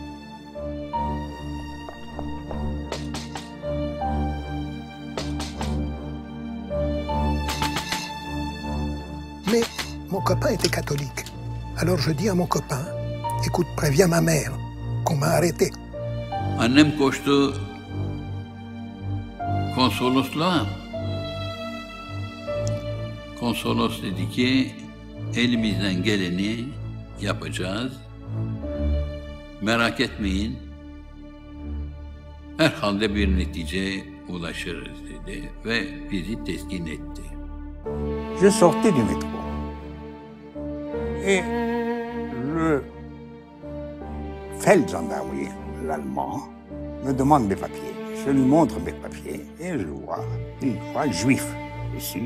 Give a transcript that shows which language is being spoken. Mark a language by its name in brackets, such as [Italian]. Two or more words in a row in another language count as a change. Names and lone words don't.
[French] Mais mon copain était catholique. Alors je dis à mon copain, « Écoute, préviens ma mère qu'on m'a arrêté. » [Turkish] Annem koştu konsolosluğa. Konsolos dedi ki elimizden geleni yapacağız. Merak etmeyin. Herhalde bir neticeye ulaşırız dedi ve bizi teskin etti. [French] Je sortais du métro. Et le Feldgendarmerie, l'allemand, me demande mes papiers. Je lui montre mes papiers et je vois, il voit juif ici.